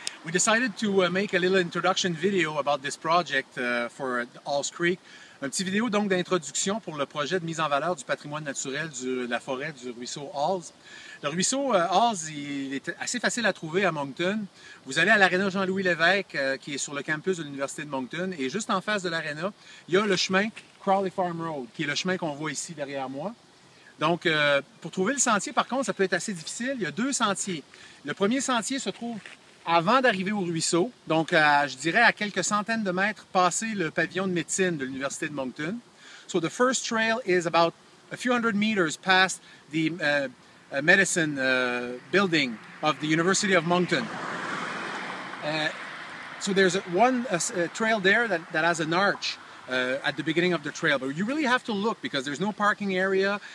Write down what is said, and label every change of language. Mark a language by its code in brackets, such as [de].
[en] We decided to make a little introduction video about this project for Halls Creek. [fr] Un petit vidéo donc d'introduction pour le projet de mise en valeur du patrimoine naturel de la forêt du ruisseau Halls. Le ruisseau Halls, il est assez facile à trouver à Moncton. Vous allez à l'aréna Jean-Louis Lévesque qui est sur le campus de l'Université de Moncton et juste en face de l'aréna, il y a le chemin Crowley Farm Road qui est le chemin qu'on voit ici derrière moi. Donc, pour trouver le sentier, par contre, ça peut être assez difficile. Il y a deux sentiers. Le premier sentier se trouve avant d'arriver au ruisseau, donc je dirais à quelques centaines de mètres passé le pavillon de médecine de l'Université de Moncton. [en] So the first trail is about a few hundred meters past the medicine building of the University of Moncton. So there's one trail there that has an arch at the beginning of the trail, but you really have to look because there's no parking area.